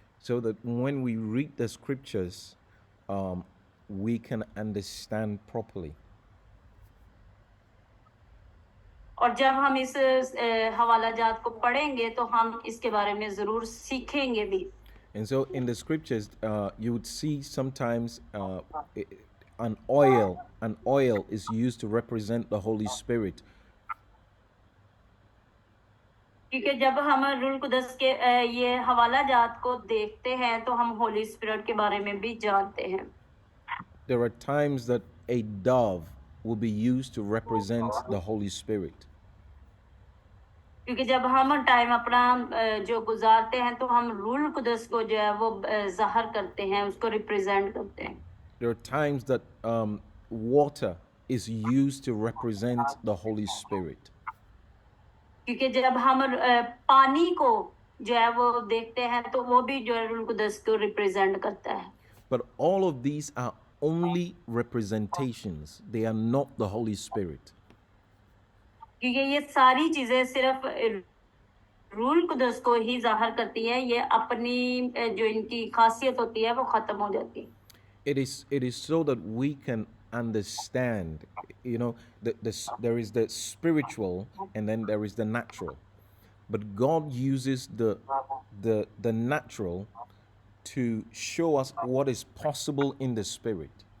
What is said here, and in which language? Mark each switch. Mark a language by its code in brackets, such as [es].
[en] So that when we read the scriptures, we can understand properly. [hi] और जब हम इस हवाला जात को पढ़ेंगे तो हम इसके बारे में जरूर सीखेंगे भी। [en] And so in the scriptures, you would see sometimes an oil is used to represent the Holy Spirit. [hi] क्योंकि जब हम रूल कुदस के ये हवाला जात को देखते हैं तो हम होली स्पिरिट के बारे में भी जानते हैं। [en] There are times that a dove will be used to represent the Holy Spirit. [hi] क्योंकि जब हम टाइम अपना जो गुजारते हैं तो हम रूल कुदस को जो है वो ज़ाहिर करते हैं, उसको रिप्रेजेंट करते हैं। [en] There are times that water is used to represent the Holy Spirit. [hi] क्योंकि जब हम पानी को जो है वो देखते हैं तो वो भी जो है रूल कुदस को रिप्रेजेंट करता है। [en] But all of these are only representations, they are not the Holy Spirit. [hi] क्योंकि ये सारी चीजें सिर्फ रूल कुदस को ही जाहिर करती है, ये अपनी जो इनकी खासियत होती है वो खत्म हो जाती है। [en] It is so that we can understand, you know, there is the spiritual and then there is the natural. But God uses the natural to show us what is possible in the spirit.